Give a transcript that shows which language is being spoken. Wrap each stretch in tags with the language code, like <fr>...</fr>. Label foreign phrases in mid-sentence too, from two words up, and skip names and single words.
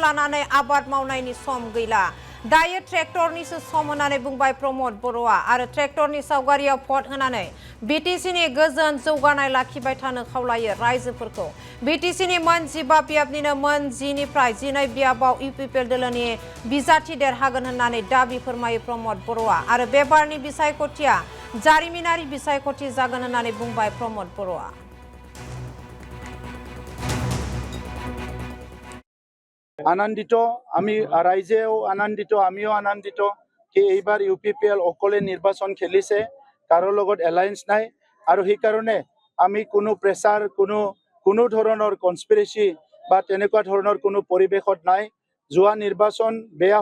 <brx>लानानै आबाद मावनायनि सम गैला दायो ट्रेक्टरनिसो सम होननानै बुंबाय प्रमद बर'आ आरो ट्रेक्टरनि सावगारियाव फट होनानै बिटिसिनि गोजोन जौगानाय लाखिबाय थानो खावलायो रायजोफोरखौ बिटिसिनि मोनजिबा बियाबनिनो मोन जिनिफ्राय जिनै बियाबाव इउपिपिएल दोलोनि बिजाथि देरहागोन होननानै दाबि फोरमायो प्रमद बर'आ आरो बे बारनि बिसायख'थिया जारिमिनारि बिसायख'थि जागोन होननानै बुंबाय प्रमद बर'आ।</brx> <as>আনন্দিত আমি রাইজেও আনন্দিত আমিও আনন্দিত কি এইবাৰ ইউপিপিএল অকলে নিৰ্বাচন খেলিছে কাৰো লগত এলায়েন্স নাই আৰু সেই কাৰণে আমি কোনো প্ৰেছাৰ কোনো ধৰণৰ কনস্পিৰেচি বা তেনেকুৱা ধৰণৰ কোনো পৰিৱেশত নাই যোৱা নিৰ্বাচন বেয়া</as>